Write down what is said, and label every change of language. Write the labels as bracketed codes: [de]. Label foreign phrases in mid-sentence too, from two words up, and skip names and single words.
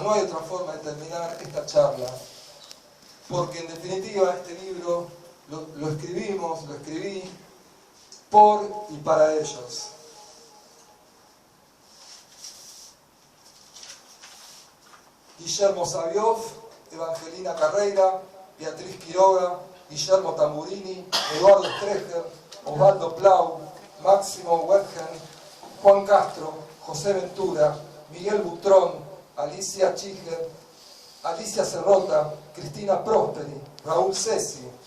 [es] No hay otra forma de terminar esta charla, porque en definitiva este libro lo escribí por y para ellos. Guillermo Saviov, Evangelina Carreira, Beatriz Quiroga, Guillermo Tamburini, Eduardo Streger, Osvaldo Plau, Máximo Wergen, Juan Castro, José Ventura, Miguel Butrón, Alicia Chiger, Alicia Cerrota, Cristina Prosperi, Raúl Cesi,